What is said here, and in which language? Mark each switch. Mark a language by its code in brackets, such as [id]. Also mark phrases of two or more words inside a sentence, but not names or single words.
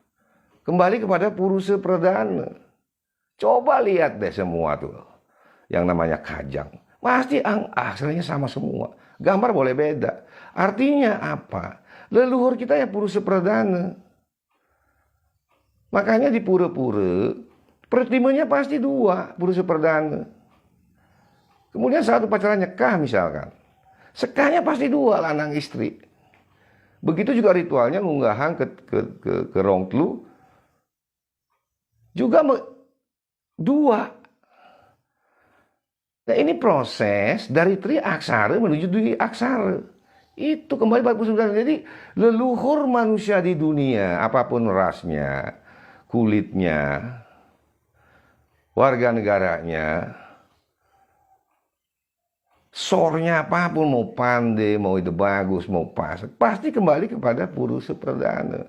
[id] Kembali kepada purusa pradana. Coba lihat deh semua tuh. Yang namanya kajang. Pasti ang-ah, aksaranya sama semua. Gambar boleh beda. Artinya apa? Leluhur kita ya purusa pradana. Makanya di pura-pura, pertimanya pasti 2 purusa pradana. Kemudian saat upacara nyekah misalkan. Sekahnya pasti 2 [ban] lanang istri. [id] Begitu juga ritualnya ngunggahan ke Rongtlu. Juga 2. Nah ini proses dari tri aksara menuju dwi aksara. Itu kembali pada persoalan. Jadi leluhur manusia di dunia, apapun rasnya, kulitnya, warga negaranya, sornya apapun, mau pandai, mau itu bagus, mau pas, pasti kembali kepada purusa pradana.